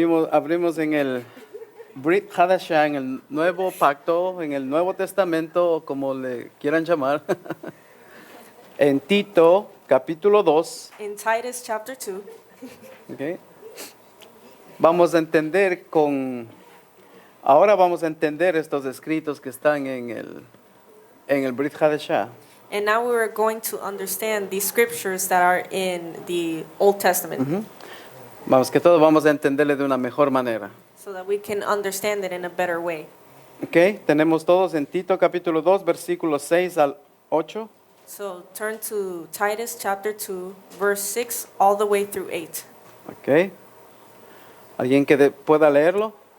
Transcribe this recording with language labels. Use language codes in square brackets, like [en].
[es] Abrimos en el Brit Hadashah, en el Nuevo Pacto, en el Nuevo Testamento, como le quieran llamar. En Tito, capítulo 2. [en] In Titus chapter 2. [es] ¿Okay? Vamos a entender con Ahora vamos a entender estos escritos que están en el Brit Hadashah. [en] And now we are going to understand these scriptures that are in the Old Testament [es] Vamos, que todos vamos a entenderle de una mejor manera. [en] so that we can understand it in a better way. [es] ¿Ok? Tenemos todos en Tito capítulo 2, versículos 6 al 8. [en] So turn to Titus chapter 2, verse 6 all the way through 8. [es] ¿Ok? ¿Alguien que pueda leerlo?